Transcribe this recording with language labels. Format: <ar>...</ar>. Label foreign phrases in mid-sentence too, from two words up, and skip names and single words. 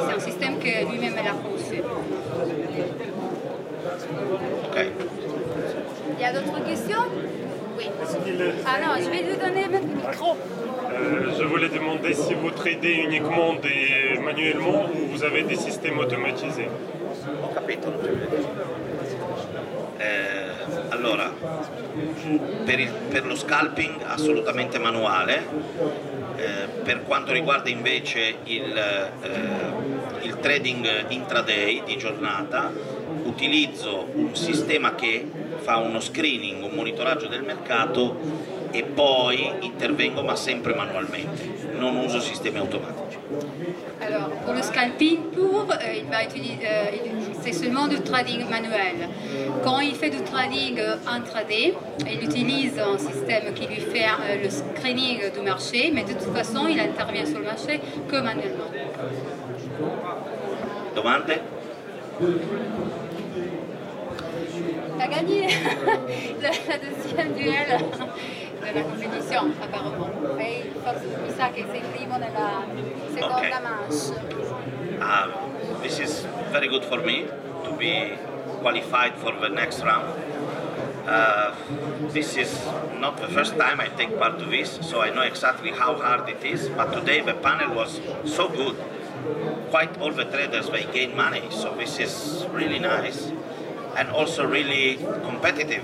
<fr>C'est un système que lui-même a conçu. Okay. Il y a d'autres questions? Oui. Alors, je vais lui donner le micro. Je voulais demander si vous tradez uniquement manuellement ou vous avez des systèmes automatisés.</fr> <it>Ho capito. Allora, per lo scalping assolutamente manuale. Per quanto riguarda invece il trading intraday di giornata, utilizzo un sistema che fa uno screening, un monitoraggio del mercato e poi intervengo ma sempre manualmente, non uso sistemi automatici.</it> <fr>Alors, pour le scalping pur, il va utiliser, c'est seulement du trading manuel. Quand il fait du trading intraday, il utilise un système qui lui fait le screening du marché, mais de toute façon, il intervient sur le marché que manuellement.</fr> <it>Domande?</it> <fr>Il a gagné la deuxième duel de la compétition, apparemment.</fr> <it>E mi sa che sei primo nella seconda manche.</it> <en>This is very good for me to be qualified for the next round. This is not the first time I take part of this, so I know exactly how hard it is, but today the panel was so good. Quite all the traders, they gain money, so this is really nice and also really competitive.</en>